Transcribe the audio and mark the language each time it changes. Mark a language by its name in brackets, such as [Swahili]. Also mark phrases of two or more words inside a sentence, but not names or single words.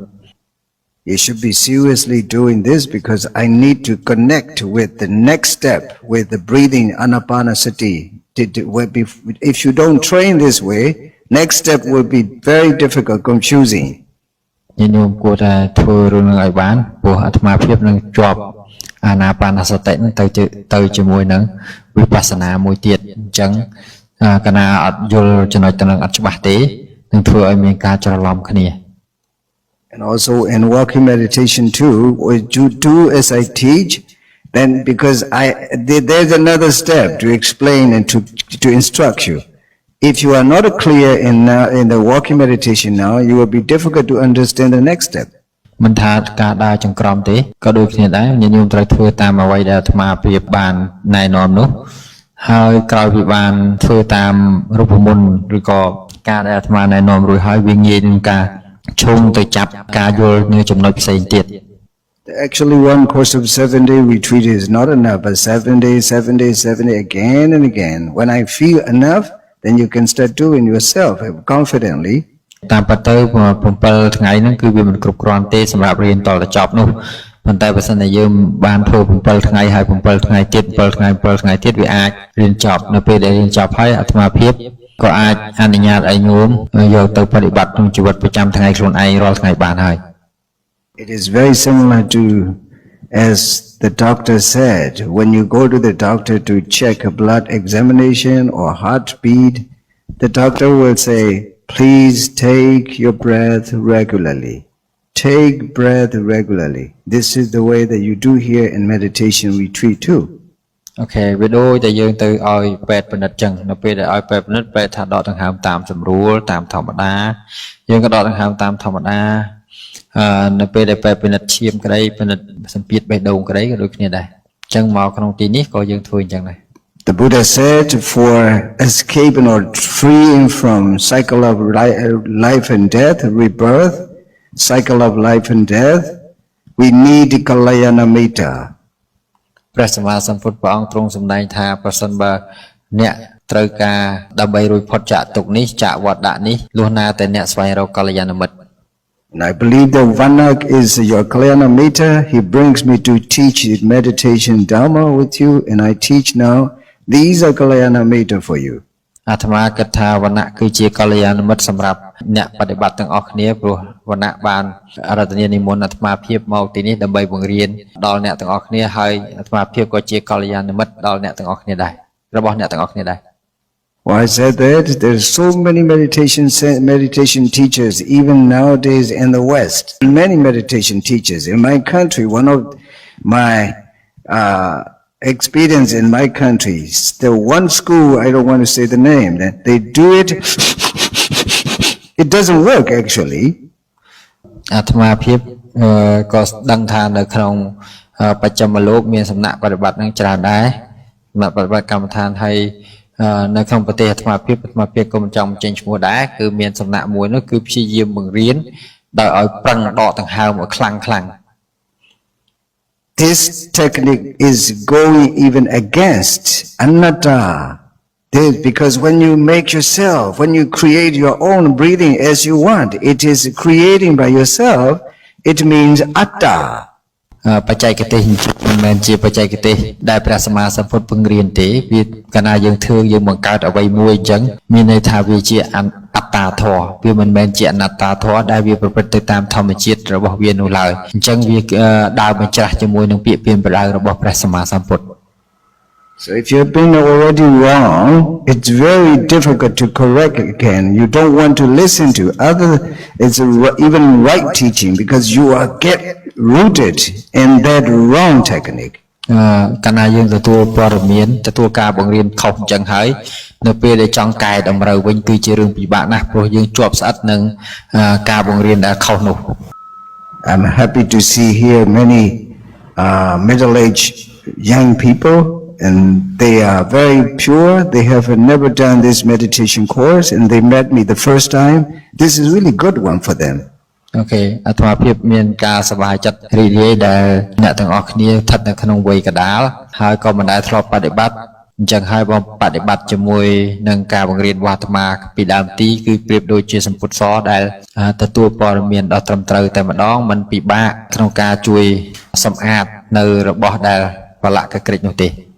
[English] You should be seriously doing this because I need to connect with the next step with the breathing anapanasati. If you don't train this way, next step will be very difficult, confusing. [Khmer] ញោមគួរតែធ្វើរឿងនឹងឲ្យបានព្រោះអាត្មាភាពនឹងជាប់អាណាបានសតិនឹងទៅជាមួយនឹងវិបស្សនាមួយទៀតអញ្ចឹងកាលណាអត់យល់ចំណុចទាំងនឹងអត់ច្បាស់ទេនឹងធ្វើឲ្យមានការច្រឡំគ្នា [English] And also in walking meditation too, what you do as I teach, then because there's another step to explain and to instruct you. If you are not clear in the walking meditation now, you will be difficult to understand the next step. [Khmer] មិនថាការដើរចង្ក្រមទេក៏ដូចគ្នាដែរញោមត្រូវធ្វើតាមអ្វីដែលអាត្មាភាពបានណែនាំនោះហើយក្រោយពីបានធ្វើតាមរូបមន្តឬក៏ការដែលអាត្មាណែនាំរួចហើយវាងាយនឹងការឈុំទៅចាប់ការយល់នៅចំណុចផ្សេងទៀត [English] Actually, one course of 7-day retreat is not enough, but 7 days again and again. When I feel enough, then you can start doing yourself confidently. [Khmer] តាមពិតទៅ7ថ្ងៃហ្នឹងគឺវាមិនគ្រប់គ្រាន់ទេសម្រាប់រៀនតទៅចប់នោះប៉ុន្តែបើសិនតែយើងបានធ្វើ7ថ្ងៃហើយ7ថ្ងៃទៀត7ថ្ងៃទៀតវាអាចរៀនចប់នៅពេលដែលរៀនចប់ហើយអាត្មាភាពក៏អាចអនុញ្ញាតឲ្យញោមយកទៅបប្រតិបត្តិក្នុងជីវិតប្រចាំថ្ងៃខ្លួនឯងរាល់ថ្ងៃបានហើយ [English] It is very similar to as the doctor said, when you go to the doctor to check a blood examination or heartbeat, the doctor will say, please take your breath regularly. Take breath regularly. This is the way that you do here in meditation retreat too. [Khmer] Okay, វាដូចតែយើងទៅឲ្យពេទ្យពិនិត្យចឹងនៅពេលដែលឲ្យពេទ្យពិនិត្យពេទ្យថាដកដង្ហើមតាមស្រួលតាមធម្មតាយើងក៏ដកដង្ហើមតាមធម្មតានៅពេលដែលពេទ្យពិនិត្យឈាមក្តីពិនិត្យសម្ពាធបេះដូងក្តីក៏ដូចគ្នាដែរអញ្ចឹងមកក្នុងទីនេះក៏យើងធ្វើអញ្ចឹងដែរ [English] The Buddha said for escaping or freeing from cycle of life and death, rebirth, cycle of life and death, we need [Pali] Kalyana Mitta. [Khmer] ព្រះសម្មាសម្ពុទ្ធព្រះអង្គទ្រង់សម្ដែងថាប្រសិនបើអ្នកត្រូវការដើម្បីរួចផុតចាកទុក្ខនេះចាកវត្តដាក់នេះលុះណាតែអ្នកស្វែងរកកល្យាណមិត្ត [English] And I believe that Vanak is your [Pali] Kalyana Mitta. [English] He brings me to teach meditation Dhamma with you, and I teach now. These are [Pali] Kalyana Mitta [English] for you. [Khmer] អាត្មាគិតថាវណ្ណៈគឺជាកល្យាណមិត្តសម្រាប់អ្នកបដិបត្តិទាំងអស់គ្នាព្រោះវណ្ណៈបានអរតនានិមន្តអាត្មាភាពមកទីនេះដើម្បីបង្រៀនដល់អ្នកទាំងអស់គ្នាហើយអាត្មាភាពក៏ជាកល្យាណមិត្តដល់អ្នកទាំងអស់គ្នាដែររបស់អ្នកទាំងអស់គ្នាដែរ [English] Why I said that? There's so many meditation teachers even nowadays in the West. Many meditation teachers in my country. One of my experience in my country, the one school, I don't want to say the name, that they do it, it doesn't work actually. [Khmer] អាត្មាភាពក៏ដឹងថានៅក្នុងបច្ចឹមលោកមានសំណាក់បប្រតិបត្តិនឹងច្រើនដែរសំណាក់បប្រតិបត្តិកម្មដ្ឋានហើយនៅក្នុងប្រទេសអាត្មាភាពក៏មិនចង់ចេញឈ្មោះដែរគឺមានសំណាក់មួយនោះគឺព្យាយាមបង្រៀនដោយឲ្យប្រឹងដកដង្ហើមឲ្យខ្លាំង [English] This technique is going even against anatta. Because when you make yourself, when you create your own breathing as you want, it is creating by yourself, it means atta. [Khmer] បច្ចេកទេសមិនមែនជាបច្ចេកទេសដែលព្រះសម្មាសម្ពុទ្ធបង្រៀនទេវាកាលណាយើងធ្វើយើងបង្កើតអ្វីមួយអញ្ចឹងមានន័យថាវាជាអត្តាធម៌វាមិនមែនជាអនត្តាធម៌ដែលវាប្រព្រឹត្តទៅតាមធម្មជាតិរបស់វានោះឡើយអញ្ចឹងវាដើរបញ្ច្រាស់ជាមួយនឹងពាក្យពាក្យប្រដៅរបស់ព្រះសម្មាសម្ពុទ្ធ [English] So if you've been already wrong, it's very difficult to correct again. You don't want to listen to it's even right teaching because you are get rooted in that wrong technique. [Khmer] កាលណាយើងទទួលព័ត៌មានទទួលការបង្រៀនខុសអញ្ចឹងហើយនៅពេលដែលចង់កែតម្រូវវិញគឺជារឿងពិបាកណាស់ព្រោះយើងជាប់ស្អិតនឹងការបង្រៀនដែលខុសនោះ [English] I'm happy to see here many middle-aged young people and they are very pure. They have never done this meditation course, and they met me the first time. This is really good one for them. [Khmer] អូខេអាត្មាភាពមានការសប្បាយចិត្តរីករាយដែលអ្នកទាំងអស់គ្នាស្ថិតនៅក្នុងវ័យកណ្ដាលហើយក៏មិនដែលធ្លាប់បដិបត្តិអញ្ចឹងហើយបងបដិបត្តិជាមួយនឹងការបង្រៀនរបស់អាត្មាពីដើមទីគឺប្រៀបដូចជាសម្ពុទ្ធសដែលទទួលព័ត៌មានដ៏ត្រឹមត្រូវតែម្ដងមិនពិបាកក្នុងការជួយសម្អាតនៅរបស់ដែលប្រឡាក់កក្រិចនោះទេ